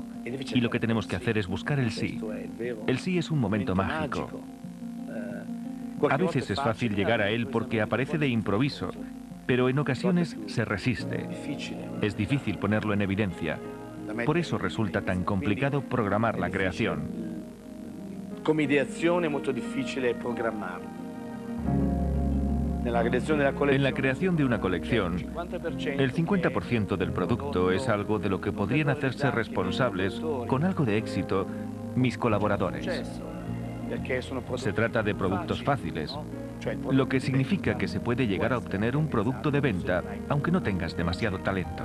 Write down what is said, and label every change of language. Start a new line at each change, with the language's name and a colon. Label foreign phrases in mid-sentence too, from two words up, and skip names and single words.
Spanish: Y lo que tenemos que hacer es buscar el sí. El sí es un momento mágico. A veces es fácil llegar a él porque aparece de improviso, pero en ocasiones se resiste. Es difícil ponerlo en evidencia. Por eso resulta tan complicado programar la creación.
Italian: Come ideazione è molto difficile programmarlo.
Spanish: En la creación de una colección, el 50% del producto es algo de lo que podrían hacerse responsables, con algo de éxito, mis colaboradores. Se trata de productos fáciles, lo que significa que se puede llegar a obtener un producto de venta, aunque no tengas demasiado talento.